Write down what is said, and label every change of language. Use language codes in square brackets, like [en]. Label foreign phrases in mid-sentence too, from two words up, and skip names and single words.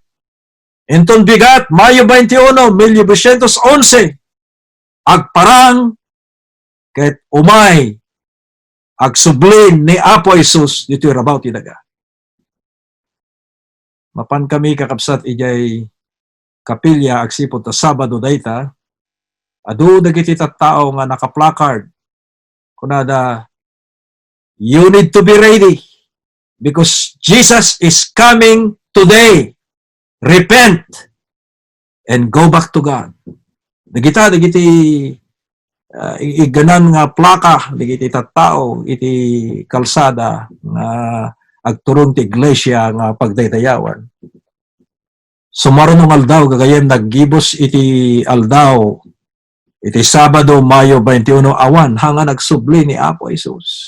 [ilo] Enton bigat Mayo 21, 1911 agparang ket umay agsublin ni Apo Isus dito rabaw ti daga. mapan kami kakabsat ijay kapilya agsipod ta Sabado dayta, adu dagiti tattao nga naka-placard kunada, [en] you need to be ready because Jesus is coming today. Repent and go back to God. [ilo] Dagiti iganan nga plaka dagiti tattao iti kalsada nga agturong ti iglesia nga pagdaydayawan. Sumarunong aldaw gagayem naggibos iti aldaw iti Sabado, Mayo 21 awan hanga nagsubli ni Apo Jesus.